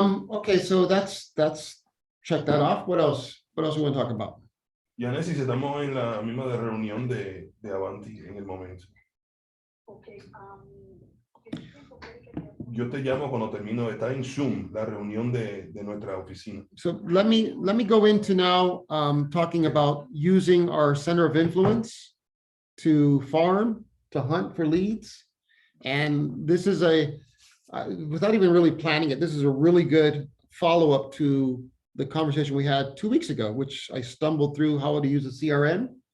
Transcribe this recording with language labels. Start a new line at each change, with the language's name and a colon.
English: okay, so that's check that off. What else we want to talk about?
Spanish: Yanesis, estamos en la misma de reunión de Avanti en el momento. Yo te llamo cuando termino. Está en Zoom la reunión de nuestra oficina.
English: So let me go into now talking about using our center of influence to farm, to hunt for leads. And this is without even really planning it, this is a really good follow-up to the conversation we had 2 weeks ago, which I stumbled through how to use a CRM.